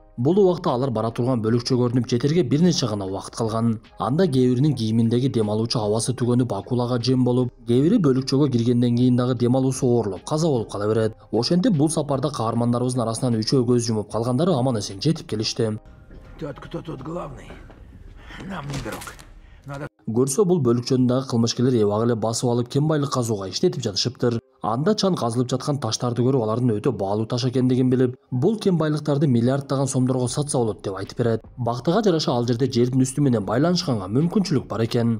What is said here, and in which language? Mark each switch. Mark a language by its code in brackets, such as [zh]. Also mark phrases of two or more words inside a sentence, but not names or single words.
[ky] Бул убакта алар бара турган бөлүкчө көрүнүп жетерге бир нече гана убакыт калган. Анда кээ биринин кийиминдеги дем алуучу абасы түгөнүп акулага жем болуп, кээ бири бөлүкчөгө киргенден кийин дагы дем алуусу оорлоп каза болуп кала берет. Ошентип бул сапарда каармандарыбыздын арасынан үчөө көз жумуп, калгандары аман эсен жетип келишти. [ru] Тот, кто тут главный, нам не друг. [ky] Көрсө бул бөлүкчөнүн дагы кылмышкерлер эбак эле басып алып кен байлык казууга иштетип жатышыптыр. Анда Чан казылып жаткан таштарды көрүп, алардын өтө баалуу таш экендигин билип, бул кен байлыктарды миллиарддаган сомдорго сатса болот деп айтып берет. Бактыга жараша ал жерде жердин үстү менен байланышканга мүмкүнчүлүк бар экен.